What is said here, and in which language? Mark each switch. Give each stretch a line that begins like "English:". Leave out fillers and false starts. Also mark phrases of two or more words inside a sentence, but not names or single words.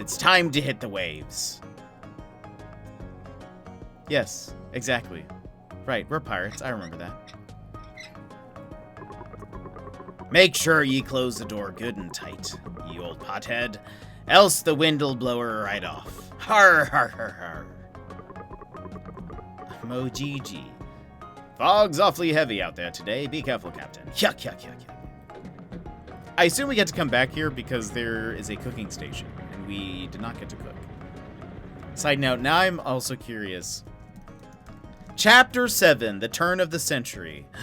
English: It's time to hit the waves. Yes, exactly. Right, we're pirates. I remember that. Make sure ye close the door good and tight, ye old pothead, else the wind'll blow her right off. Har, har, har, har. Mojiji. Fog's awfully heavy out there today. Be careful, Captain. Yuck, yuck, yuck, yuck. I assume we get to come back here because there is a cooking station, and we did not get to cook. Side note, now I'm also curious. Chapter 7, The Turn of the Century.